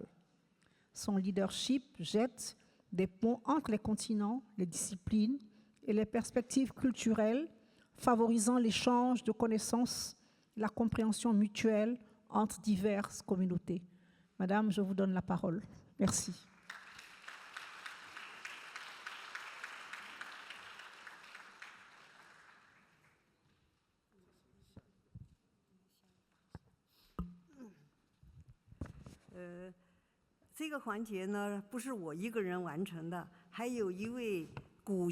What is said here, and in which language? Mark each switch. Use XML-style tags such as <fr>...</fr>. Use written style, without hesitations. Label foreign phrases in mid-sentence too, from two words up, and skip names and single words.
<fr>Son leadership jette des ponts entre les continents, les disciplines et les perspectives culturelles, favorisant l'échange de connaissances, la compréhension mutuelle entre diverses communautés. Madame, je vous donne la parole. Merci.</fr> <zh>这个环节呢，不是我一个人完成的，还有一位古</zh>